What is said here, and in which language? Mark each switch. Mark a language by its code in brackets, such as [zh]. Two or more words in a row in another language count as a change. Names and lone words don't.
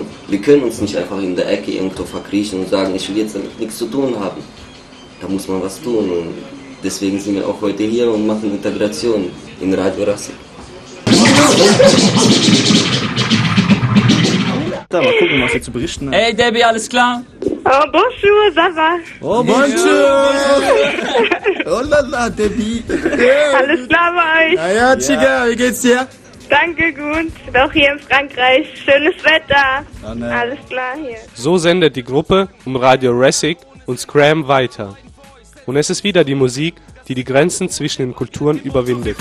[de] Wir können uns nicht einfach in der Ecke irgendwo verkriechen und sagen, ich will jetzt damit nichts zu tun haben. Da muss man was tun und deswegen sind wir auch heute hier und machen Integration in Radio Rassig. Da mal gucken, was ihr zu berichten habt. Hey Debbie, alles klar? [fr] Oh, bonjour, ça va? Oh, bonjour! Oh la la, [de] Debbie! Alles klar bei euch? Ja, Chica, wie geht's dir? Danke, gut. Auch hier in Frankreich. Schönes Wetter. Alles klar hier. So sendet die Gruppe um Radio Rassig und Scram weiter. Und es ist wieder die Musik, die die Grenzen zwischen den Kulturen überwindet.